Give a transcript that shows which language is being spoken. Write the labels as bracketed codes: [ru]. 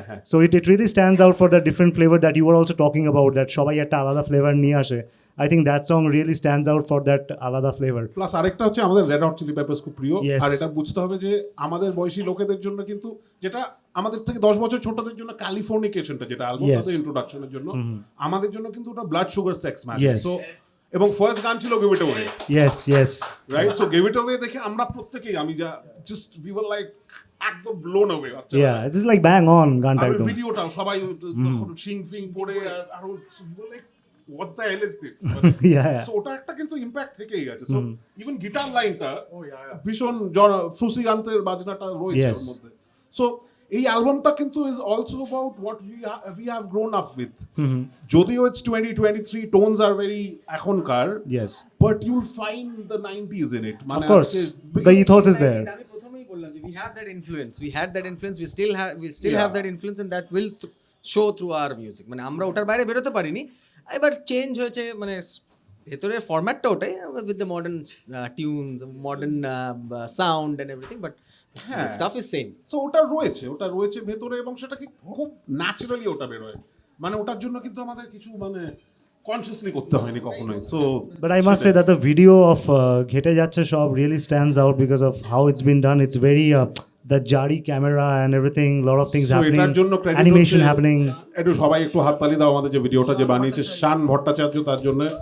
[en] So it really stands out for the different flavor that you were also talking about, that [bn] সবাই একটা আলাদা flavour নিয়ে আসে। [en] I think that song really stands out for that [bn] আলাদা flavour. Plus আরেকটা হচ্ছে আমাদের red hot chilli papers খুব প্রিয়, আর এটা বুঝতে হবে যে আমাদের বয়সী লোকেদের জন্য কিন্তু, যেটা আমাদের থেকে 10 বছর ছোটদের জন্য ক্যালিফোর্নিকেশনটা, যেটা অ্যালবামটাতে ইন্ট্রোডাকশনের জন্য, আমাদের জন্য কিন্তু ওটা blood sugar sex magic. So এবং ফার্স্ট গান ছিল give it away. [en] yes right. So give it away [bn] দেখে আমরা প্রত্যেকেই, আমি যা [en] Just we were like একদম blown away. it's just like bang on গানটা [bn] আর একদম। ভিডিওটাও সবাই তখন শিং ফিং পড়ে, আর like [en] what the hell is this? [bn] So ওটা একটা কিন্তু ইমপ্যাক্ট থেকেই আছে। সো ইভেন গিটার লাইনটা ভীষণ সুশিকান্তের বাজনাটা রয়েছে ওর মধ্যে। [en] so [bn] এই অ্যালবামটা কিন্তু [en] Is also about what we have grown up with. যদিও it's 2023, tones আর very এখনকার, but you'll find the 90s in it. Of course, the ethos is there. [bn] আমি প্রথমেই বললাম যে [en] we had that influence, we still have that influence, and that will show through our music. [bn] মানে আমরা ওটার বাইরে বেরোতে পারিনি, এবার চেঞ্জ হয়েছে, মানে ভেতরের ফরম্যাটটা ওটাই, [en] With the modern tunes, modern sound and everything, but stuff is same. [bn] So ওটা রয়েছে ভেতরে, এবং সেটা কি খুব ন্যাচারালি ওটা বেরোয়, মানে ওটার জন্য কিন্তু আমাদের কিছু মানে কনসিয়াসলি করতে হয়নি কখনোই। [en] So but I must say that the video of ঘেটে যাচ্ছে সব really stands out because of how it's been done. It's very the jari camera and everything, lot of things happening, animation happening. [bn] একটু সবাই একটু হাততালি দাও আমাদের যে ভিডিওটা যে বানিয়েছে শান ভট্টাচার্য, তার জন্য।